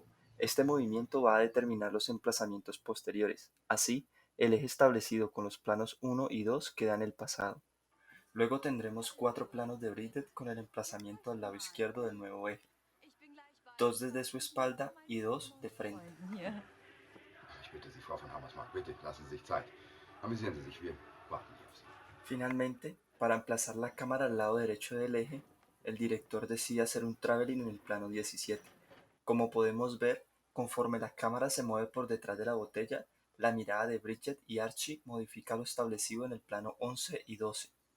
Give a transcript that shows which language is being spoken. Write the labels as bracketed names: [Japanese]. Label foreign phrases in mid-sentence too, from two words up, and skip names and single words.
[Spanish] Este movimiento va a determinar los emplazamientos posteriores. Así, el eje establecido con los planos 1 y 2 queda en el pasado. Luego tendremos 4 planos de Bridget con el emplazamiento al lado izquierdo del nuevo eje. 2 desde su espalda y 2 de frente. [German] Ich bitte Sie, Frau von Hammersmark, bitte lassen Sie sich Zeit. Amüsieren Sie sich, wir warten hier auf Sie. [Spanish] Finalmente, para emplazar la cámara al lado derecho del eje, el director decide hacer un traveling en el plano 17. Como podemos ver, conforme la cámara se mueve por detrás de la botella, la mirada de Bridget y Archie modifica lo establecido en el plano 11 y 12.